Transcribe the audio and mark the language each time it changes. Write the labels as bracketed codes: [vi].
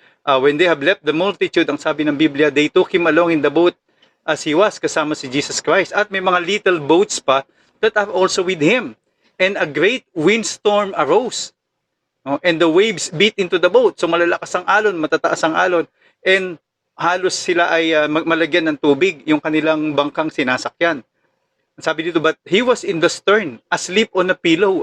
[en] When they have left the multitude, [tl] ang sabi ng Biblia, [en] they took him along in the boat as he was, [tl] kasama si Jesus Christ. At may mga little boats pa [en] that are also with him. And a great windstorm arose. And the waves beat into the boat. [tl] So malalakas ang alon, matataas ang alon. And halos sila ay malagyan ng tubig yung kanilang bangkang sinasakyan. Sabi dito, [en] but he was in the stern, asleep on a pillow.